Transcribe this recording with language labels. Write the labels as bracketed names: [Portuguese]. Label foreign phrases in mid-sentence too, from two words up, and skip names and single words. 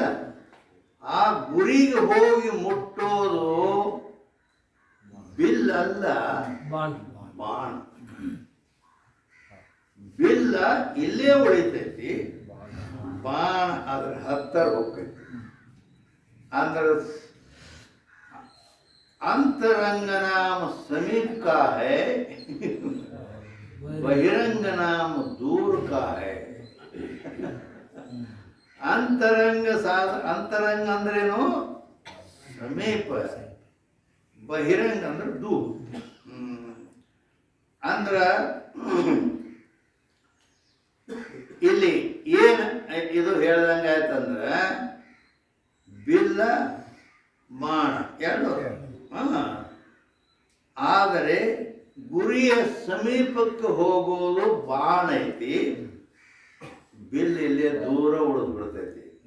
[Kannada] ಆ ಗುರಿಗೆ ಹೋಗಿ ಮುಟ್ಟೋದು ಬಿಲ್ ಅಲ್ಲ, ಬಾಣ. ಬಿಲ್ಲ ಇಲ್ಲೇ ಉಳಿತೈತಿ, ಬಾಣ ಅದ್ರ ಹತ್ತರ ಹೋಗ್ತೈತಿ. [Hindi] ಅಂದ್ರೆ अंतरंग नाम समीप का है, बहिरंग नाम दूर का है. [Kannada] ಅಂತರಂಗ ಅಂತರಂಗ ಅಂದ್ರೆನು ಸಮೀಪ, ಬಹಿರಂಗ ಅಂದ್ರೆ ದೂರ. ಅಂದ್ರ ಇಲ್ಲಿ ಏನು ಇದು ಹೇಳ್ದಂಗ ಆಯ್ತಂದ್ರ ಬಿಲ್ಲ ಬಾಣ ಎರಡು, ಆದರೆ ಗುರಿಯ ಸಮೀಪಕ್ಕೆ ಹೋಗೋದು ಬಾಣ ಐತಿ, ಬಿಲ್ ಇಲ್ಲೇ ದೂರ ಉಳಿದು ಬಿಡ್ತೈತಿ.